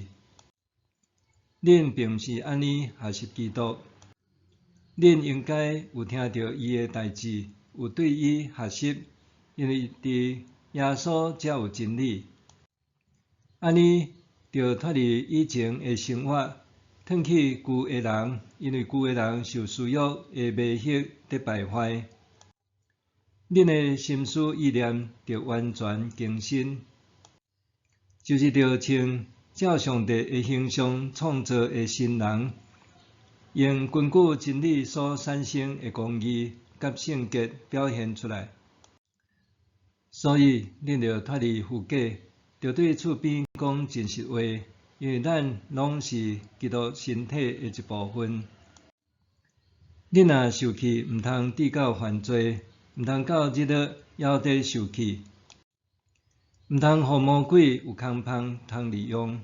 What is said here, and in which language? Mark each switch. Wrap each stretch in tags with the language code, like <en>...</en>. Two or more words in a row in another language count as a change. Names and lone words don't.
<nan>恁并毋是安尼学习基督，恁应该有听到伊的代志，有对伊学习，因为伫耶稣才有真理，安尼就脱离以前的生活，脱去旧的人，因为旧的人受私欲的迷惑得败坏。恁的心思意念就完全更新，就是着像照上帝的形象创造的新人，用根据真理所产生的公义甲圣洁表现出来。所以，恁着脱离虚假，着对厝边讲真实话，因为咱拢是基督身体的一部分。恁若受气，毋通抵到犯罪，毋通到日落还伫受气，毋通互魔鬼有空芳通利用。</nan>